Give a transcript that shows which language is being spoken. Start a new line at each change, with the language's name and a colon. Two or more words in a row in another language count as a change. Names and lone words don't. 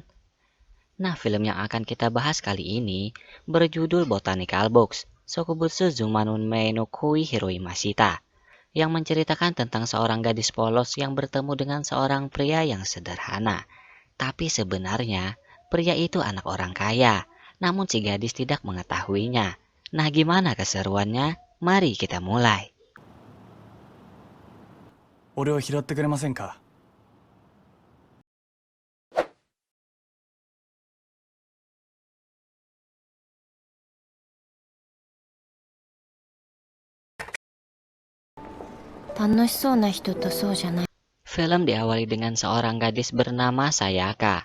Indonesian: Nah, film yang akan kita bahas kali ini berjudul Botanical Box, Shokubutsu Zumanun Mei no Kui Hiroi Mashita, yang menceritakan tentang seorang gadis polos yang bertemu dengan seorang pria yang sederhana. Tapi sebenarnya, pria itu anak orang kaya, namun si gadis tidak mengetahuinya. Nah, gimana keseruannya? Mari kita mulai.
Japanese: 俺を拾ってくれませんか?
Indonesian: Film diawali dengan seorang gadis bernama Sayaka.